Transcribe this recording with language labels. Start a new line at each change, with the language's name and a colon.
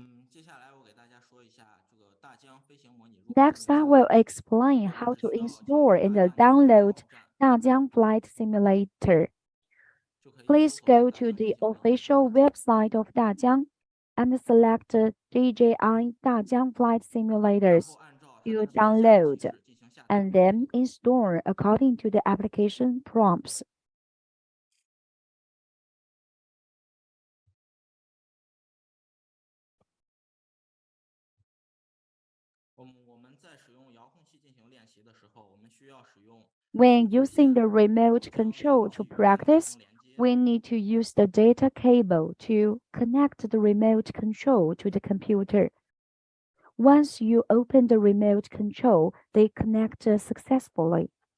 Chinese: 接下来我给大家说一下这个大疆飞行模拟。
English: Next, I will explain how to install and download Dajiang Flight Simulator. Please go to the official website of Dajiang and select DJI Dajiang Flight Simulators to download, and then install according to the application prompts.
Chinese: 我们在使用遥控器进行练习的时候，我们需要使用
English: When using the remote control to practice, we need to use the data cable to connect the remote control to the computer. Once you open the remote control, they connect successfully.